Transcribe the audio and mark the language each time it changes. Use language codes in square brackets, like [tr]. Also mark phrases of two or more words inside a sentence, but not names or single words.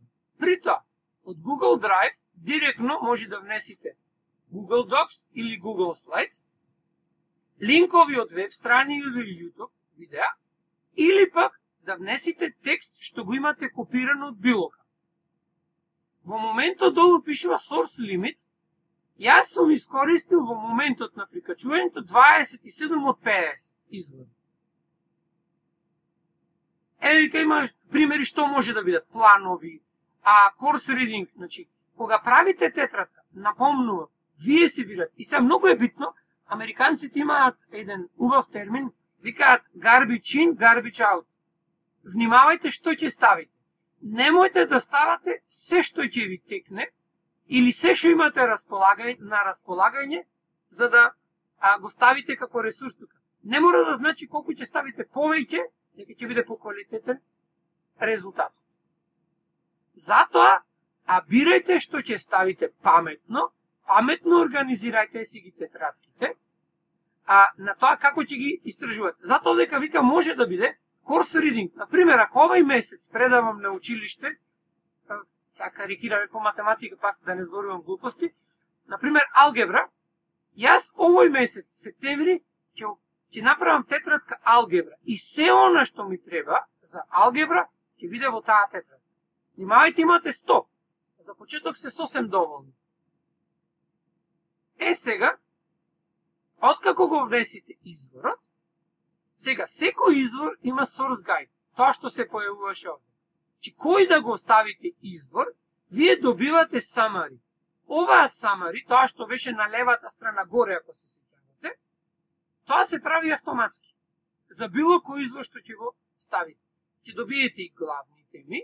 [mk] При тоа, од Google Drive директно може да внесите Google Docs или Google Slides, линкови од веб страни или YouTube видеа, или пак да внесите текст што го имате копирано од било. Во моментот долу пишува [en] source limit, [mk] Јас сум искористил во моментот на прикачувањето 27 од 50 извори. Еве вика има примери што може да бидат планови, [en] course reading, [mk] значи кога правите тетрадка, напомнувам, вие си бирате. И сега многу е битно, американците имаат еден убав термин, викаат [en] garbage in, garbage out. [mk] Внимавајте што ќе ставите. Немојте да ставате се што ќе ви текне или се што имате на располагање за да го ставите како ресурс тука. Не мора да значи колку ќе ставите повеќе, дека ќе биде поквалитетен резултат. Затоа, бирајте што ќе ставите паметно, паметно организирајте си ги тетрадките, на тоа како ќе ги истражувате. Затоа дека вика може да биде [en] course reading. [mk] Например, ако овај месец предавам на училиште, карикираме по математика, пак да не зборувам глупости, например, алгебра, јас овој месец, септември, ќе направам тетрадка алгебра. И се она што ми треба за алгебра, ќе биде во таа тетрадка. Внимавајте, имате 100. За почеток се сосем доволни. Сега, откако го внесите изворот, сега секој извор има [en] source guide, [mk] тоа што се појавуваше овде. Чи кој да го ставите извор, вие добивате summary. Оваа summary, тоа што беше на левата страна горе, ако се сеќавате, тоа се прави автоматски. За било кој извор што ќе го ставите. Ќе добиете и главни теми.